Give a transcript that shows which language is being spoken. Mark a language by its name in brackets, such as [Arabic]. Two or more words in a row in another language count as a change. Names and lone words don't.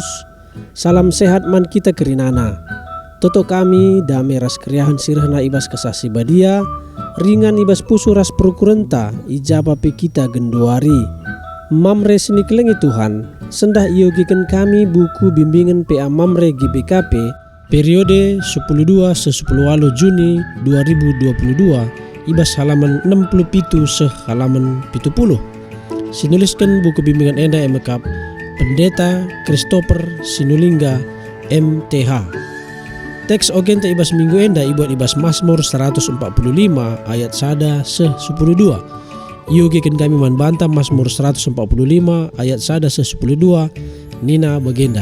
[Batak Karo] Salam sehat man kita kerinana. Toto kami damai ras kriahan sirhana ibas kesasi badia, ringan ibas pusu ras perukurenta, ijaba pe kita genduari. Mamre sini kelengi Tuhan, sendah iogikan kami buku bimbingan PA Mamre GBKP periode 12-10 Juni 2022, ibas halaman 67 halaman 70. Sinuliskan buku bimbingan enda MKAP Pendeta Christopher Sinulingga MTH. Teks ogen ta ibas minggu enda ibuat ibas Mazmur 145 ayat sada se-12. Iogikan kami manbanta Mazmur 145 ayat sada se-12 nina bagenda.